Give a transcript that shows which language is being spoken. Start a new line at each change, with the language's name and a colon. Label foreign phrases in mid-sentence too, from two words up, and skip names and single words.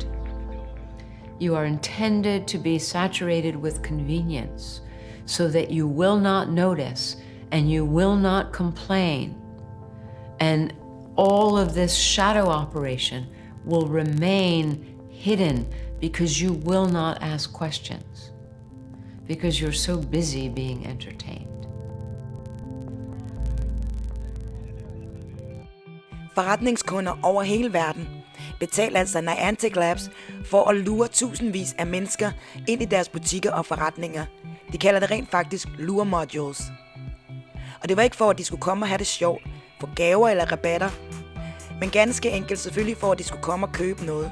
English: You are intended to be saturated with convenience so that you will not notice and you will not complain. And all of this shadow operation will remain hidden because you will not ask questions, because you're so busy being entertained.
Danish: Forretningskunder over hele verden betaler altså Niantic Labs for at lure tusindvis af mennesker ind i deres butikker og forretninger. De kalder det rent faktisk
English: lure modules.
Danish: Og det var ikke for, at de skulle komme og have det sjovt, få gaver eller rabatter, men ganske enkelt selvfølgelig for, at de skulle komme og købe noget.